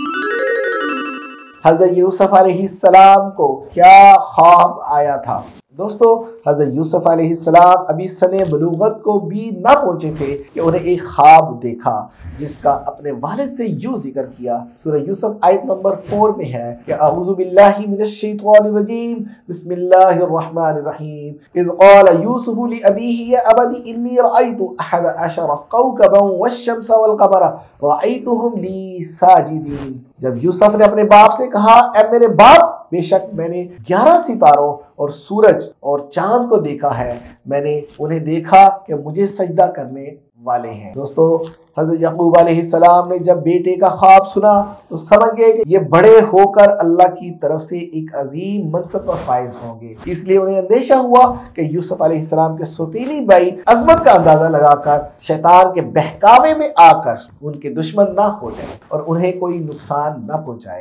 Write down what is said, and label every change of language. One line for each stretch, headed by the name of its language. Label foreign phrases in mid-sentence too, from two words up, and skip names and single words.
Urdu: حضرت یوسف علیہ السلام کو کیا خواب آیا تھا? دوستو، حضرت یوسف علیہ السلام ابھی سن بلوغت کو بھی نہ پہنچے تھے کہ انہیں ایک خواب دیکھا جس کا اپنے والد سے یوں ذکر کیا. سورہ یوسف آیت نمبر 4 میں ہے کہ
Arabic: أعوذ بالله من الشيطان الرجيم بسم الله الرحمن الرحيم إذ قال يوسف لأبيه يا أبت إني رأيت أحد عشر كوكبا والشمس والقمر رأيتهم لي ساجدين.
Urdu: جب یوسف نے اپنے باپ سے کہا، اے میرے باپ، بیشک میں نے 11 ستاروں اور سورج اور چاند کو دیکھا ہے، میں نے انہیں دیکھا کہ مجھے سجدہ کرنے والے ہیں. دوستو، حضرت یعقوب علیہ السلام نے جب بیٹے کا خواب سنا تو سمجھ گئے کہ یہ بڑے ہو کر اللہ کی طرف سے ایک عظیم منصب پر فائز ہوں گے، اس لیے انہیں اندیشہ ہوا کہ یوسف علیہ السلام کے سوتیلی بھائی عظمت کا اندازہ لگا کر شیطان کے بہکاوے میں آ کر ان کے دشمن نہ ہو جائے اور انہیں کوئی نقصان نہ پہنچائے.